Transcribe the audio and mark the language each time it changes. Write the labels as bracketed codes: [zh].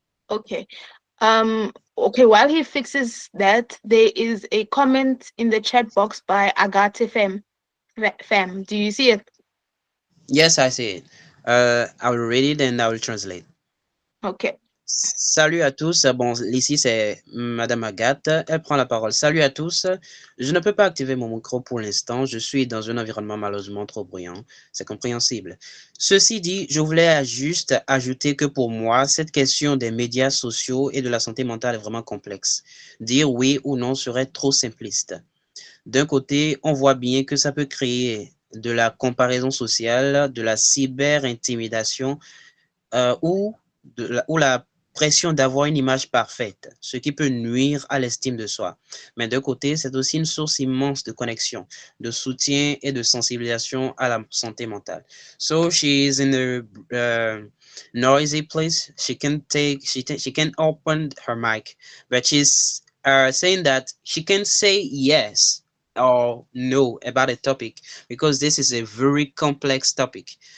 [en] Okay. Okay, while he fixes that, there is a comment in the chat box by Agate Fem. Do you see it? Yes, I see it. I will read it and I will translate. Okay. [fr] Salut à tous. Bon, ici c'est Madame Agathe. Elle prend la parole. Salut à tous. Je ne peux pas activer mon micro pour l'instant. Je suis dans un environnement malheureusement trop bruyant. C'est compréhensible. Ceci dit, je voulais juste ajouter que pour moi, cette question des médias sociaux et de la santé mentale est vraiment complexe. Dire oui ou non serait trop simpliste. D'un côté, on voit bien que ça peut créer de la comparaison sociale, de la cyber-intimidation ou la pression d'avoir une image parfaite, ce qui peut nuire à l'estime de soi. Mais d'un côté, c'est aussi une source immense de connexion, de soutien et de sensibilisation à la santé mentale. [en] So she is in a noisy place. She can open her mic, but she's saying that she can say yes or no about a topic because this is a very complex topic.